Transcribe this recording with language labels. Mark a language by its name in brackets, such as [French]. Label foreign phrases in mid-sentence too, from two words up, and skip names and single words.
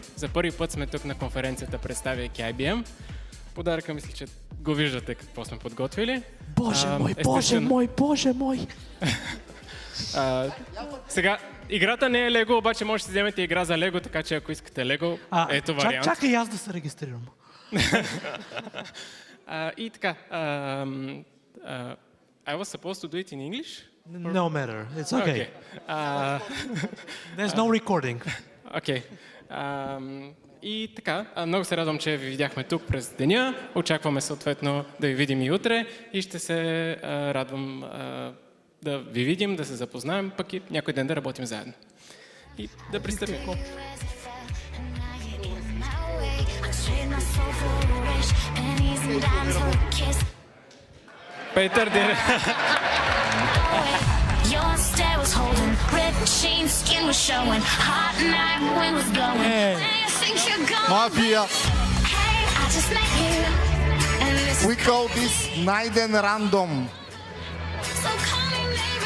[Bulgarian] За първи път сме тук на конференцията, представяйки IBM. Подаръка, мисля, че го виждате какво сме подготвили. Боже мой, боже мой, боже мой! Сега, играта не е Лего, обаче може да си вземете игра за Лего, така че ако искате Лего, ето вариант. Чакай аз да се регистрирам. И така, [English] I was supposed to do it in English? No matter, it's okay. There's no recording. Okay. [Bulgarian] И така, много се радвам, че ви видяхме тук през деня. Очакваме съответно да ви видим и утре и ще се радвам да ви видим, да се запознаем, пък и някой ден да работим заедно. И да пристъпим. Петър, [English] Your stare was holding, ripped jeans, skin was showing, hot night wind was blowing. Where you think you're going? Mafia. Hey, I just met you, and this We call this night and random. so call me maybe.